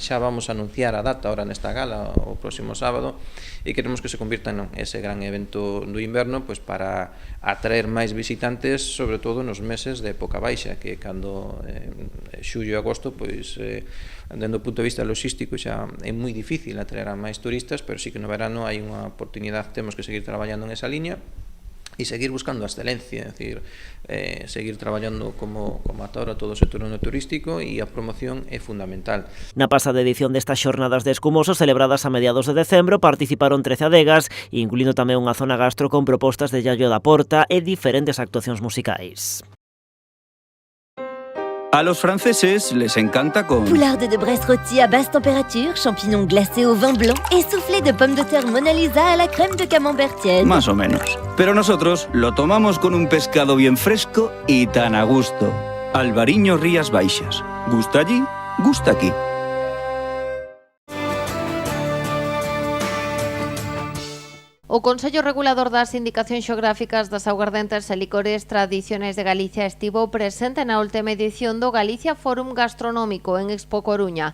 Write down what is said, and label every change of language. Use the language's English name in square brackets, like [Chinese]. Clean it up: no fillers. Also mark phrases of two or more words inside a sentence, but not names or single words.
[Galician] Xa vamos a anunciar a data ahora nesta gala o próximo sábado, pasado, e queremos que [Spanish] se convirta en ese [Galician] gran evento do inverno, pois para atraer máis visitantes, sobre todo nos meses de época baixa, que cando xullo e agosto, pois dende o punto de vista logístico xa é moi difícil atraer a máis turistas, pero sí que no verano hai unha oportunidade, temos que seguir traballando en esa liña e seguir buscando a excelencia, é dicir, seguir traballando como ata ahora todo o sector turístico, e a promoción é fundamental. Na pasada edición destas xornadas de escumosos celebradas a mediados de decembro participaron 13 adegas, incluindo tamén unha zona gastro con propostas de Yayo da Porta e diferentes actuacións musicais. [Spanish] A los franceses les encanta con... [French] Poularde de Brest rôti à basse température, champignons glacés au vin blanc et soufflé de pommes de terre Mona Lisa à la crème de camembert tiède. [Spanish] Más o menos. Pero nosotros lo tomamos con un pescado bien fresco y tan a gusto. Albariño Rías Baixas. ¿Gusta allí? Gusta aquí. [Galician] O Consello Regulador das Indicacións Xeográficas das Aguardentes e Licores Tradiciones de Galicia estivo presente na última edición do Galicia Fórum Gastronómico en Expo Coruña.